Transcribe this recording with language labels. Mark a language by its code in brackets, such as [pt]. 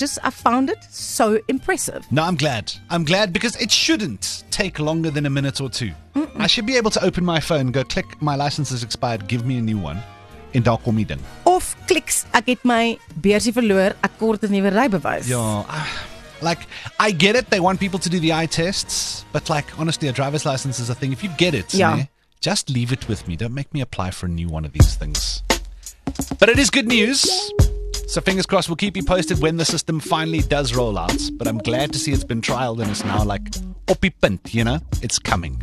[en] I found it so impressive. No, I'm glad. I'm glad because it shouldn't take longer than a minute or 2. I should be able to open my phone, go click, my license is expired, give me a new one. [af] En daar kom die ding. Of kliks, ek het my beursie verloor, ek kort 'n nuwe rybewys. [en] Yeah, like I get it. They want people to do the eye tests, but like honestly, a driver's license is a thing. If you get it, Yeah. just leave it with me. Don't make me apply for a new one of these things. But it is good news. So fingers crossed. We'll keep you posted when the system finally does roll out. But I'm glad to see it's been trialed and it's now like [af] op die punt, [en] you know, it's coming.